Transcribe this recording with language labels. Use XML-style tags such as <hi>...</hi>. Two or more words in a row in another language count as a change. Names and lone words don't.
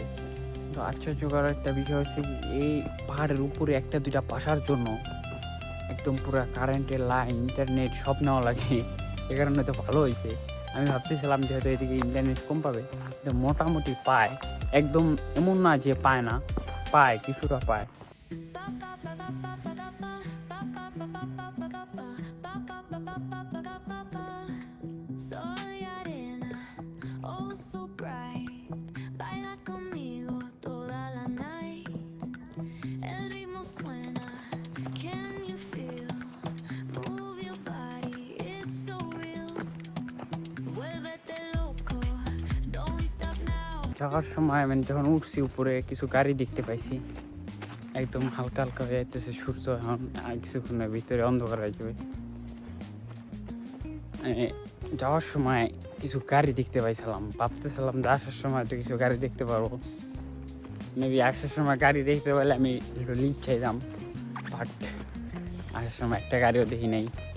<bn>তো আশ্চর্যকর একটা বিষয় হচ্ছে কি, এই পাহাড়ের উপরে একটা দুইটা বাসার জন্য একদম পুরো কারেন্টের লাইন, ইন্টারনেট সব নেওয়া লাগে। এ কারণে তো ভালো হয়েছে। আমি ভাবতেছিলাম যে হয়তো এদিকে ইন্টারনেট কম পাবে, কিন্তু মোটামুটি পায়, একদম এমন না যে পায় না, পায়, কিছুটা পায়।</bn> <es>Soy arena,</es> <en>oh so bright.</en> <es>Baila conmigo toda la night. El ritmo suena,</es> <en>can you feel? Move your body, it's so real.</en> <es>Vuélvete loco,</es> <en>don't stop now.</en> <bn>যাওয়ার সময় আমি যখন উঠছি উপরে কিছু গাড়ি দেখতে পাইছি, একদম হালকা হালকা হয়ে যাইতেছে সূর্য, এখন আর কিছুক্ষণের ভিতরে অন্ধকার হয়ে যাবে। যাওয়ার সময় কিছু গাড়ি দেখতে পাইছিলাম, ভাবতেছিলাম যে আসার সময় তো কিছু গাড়ি দেখতে পারবো, মেবি আসার সময় গাড়ি দেখতে পারলে আমি একটু লিফট চাইতাম, বাট আসার সময় একটা গাড়িও দেখি নাই।</bn>